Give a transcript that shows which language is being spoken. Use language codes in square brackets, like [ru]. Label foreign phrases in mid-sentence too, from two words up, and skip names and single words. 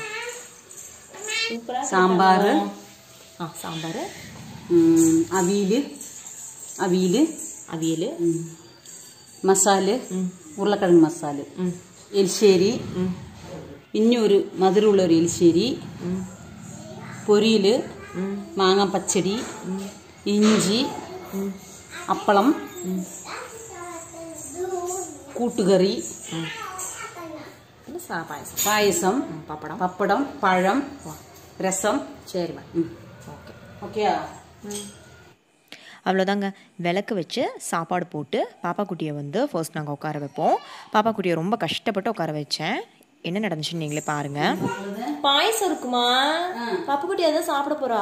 [ta] சாம்பார், சாம்பார், அவியல், மசாலு, [ml] ഉരുളക്കിഴങ്ങ് മസാല, എലിശ്ശേരി, ഇനിയൊരു മധുരമുള്ള ഒരു എലിശ്ശേരി, പൊരിയിൽ, മാങ്ങ പച്ചടി, ഇഞ്ചി, അപ്പളം, കൂട്ടുകറി, പായസം, പപ്പടം, പഴം, രസം. [ta] சரி ஓகே ஓகேயா? அவ்வளோதாங்க. விளக்கு வச்சு சாப்பாடு போட்டு பாப்பா குட்டியை வந்து ஃபர்ஸ்ட் நாங்கள் உட்கார வைப்போம். பாப்பா குட்டியை ரொம்ப கஷ்டப்பட்டு உட்கார வச்சேன். என்ன நடந்துச்சுன்னு நீங்களே பாருங்க. பாயசம் இருக்குமா? பாப்பா குட்டி அதான் சாப்பிட போறா.